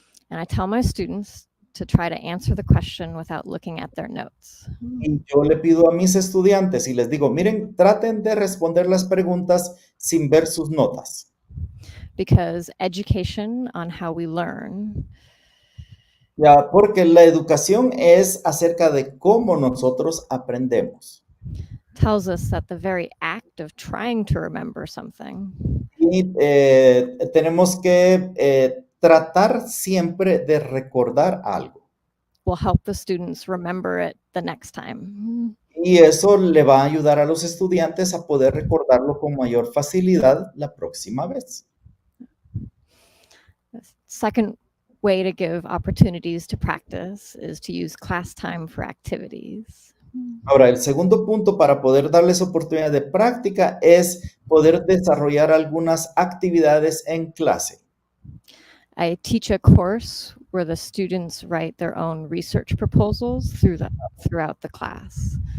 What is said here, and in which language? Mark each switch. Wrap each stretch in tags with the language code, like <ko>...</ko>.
<en>And I tell my students to try to answer the question without looking at their notes.</en> <es>Y yo le pido a mis estudiantes y les digo, miren, traten de responder las preguntas sin ver sus notas.</es> <en>Because education on how we learn</en> <es>Ya, porque la educación es acerca de cómo nosotros aprendemos.</es> <en>tells us that the very act of trying to remember something</en> <es>Y tenemos que tratar siempre de recordar algo.</es> <en>will help the students remember it the next time.</en> <es>Y eso le va a ayudar a los estudiantes a poder recordarlo con mayor facilidad la próxima vez.</es> <en>The second way to give opportunities to practice is to use class time for activities.</en> <es>Ahora, el segundo punto para poder darles oportunidad de práctica es poder desarrollar algunas actividades en clase.</es> <en>I teach a course where the students write their own research proposals throughout the class.</en>